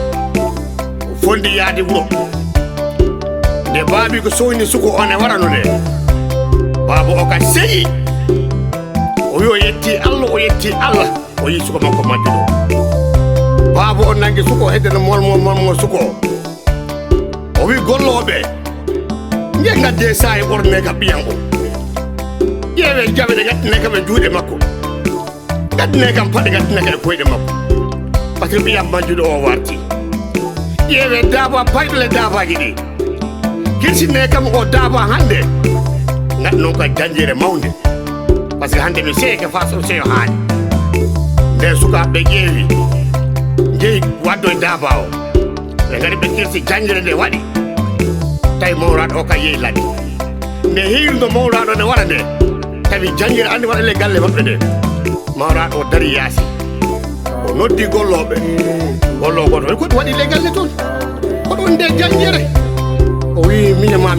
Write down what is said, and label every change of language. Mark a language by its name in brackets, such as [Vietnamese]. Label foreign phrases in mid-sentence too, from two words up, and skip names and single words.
[Fula] o fondi yaade wuro nde baabi ko soyni suko one warano nde baaba o ka seyi o yo yetti Allah o yi suko makko majjuɗo baaba o nangi suko heddene molmo suko o wi golloɓe nge gadde sayi ɓorne ka ɓiyan o ƴeewe jaɓe ɗe gaddine kam e juuɗe makko gaddine kam paɗe gaddine ka e koyɗe makko [French] par ce que [Fula] ɓiyam majjuɗo o warti ƴeewe daaba payɗole daabaji ɗi kirsinne kam o daaba hande gaɗ noon ko janjere mawde [French] par ce que [Fula] hande mi seeke fa so seyo haali nde sukaɓe ƴeewi jeeyi waddo e daaba o ɓe gari ɓe kirsi janjere nde waɗi tawi mawraɗo o ka yehi ladde nde hiirno mawraɗo nde wara nde tawi janjere andi waɗa le galle maɓɓe nde mawraɗo o dari yaasi o noddi golloɓe gollo goto ko ɗum waɗi le galle toon ko ɗum nde janjere o wi mine ma